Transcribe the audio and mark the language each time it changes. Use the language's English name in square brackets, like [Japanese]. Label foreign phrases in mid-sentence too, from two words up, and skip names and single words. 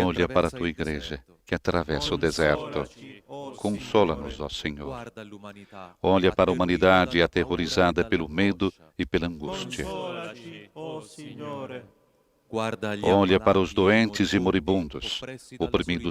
[Portuguese] Olha para a [Italian] attraversa [Portuguese] tua [Italian] il [Portuguese] igreja [Italian] deserto. [Portuguese] que atravessa o deserto. [Italian] Consolaci, o [Portuguese] Consola-nos, ó Senhor. [Italian] Guarda l'umanità, [Portuguese] Olha para a [Italian] atterrita [Portuguese] humanidade [Italian] dalla [Portuguese] aterrorizada [Italian] paura e [Portuguese] pelo medo [Italian] dall'angoscia. [Portuguese] e pela angústia. [Italian] Consolaci, o Signore. Guarda gli [Portuguese] Olha para os [Italian] ammalati, [Portuguese] doentes e [Italian] moribondi, [Portuguese] moribundos, [Italian] oppressi dalla [Portuguese] oprimidos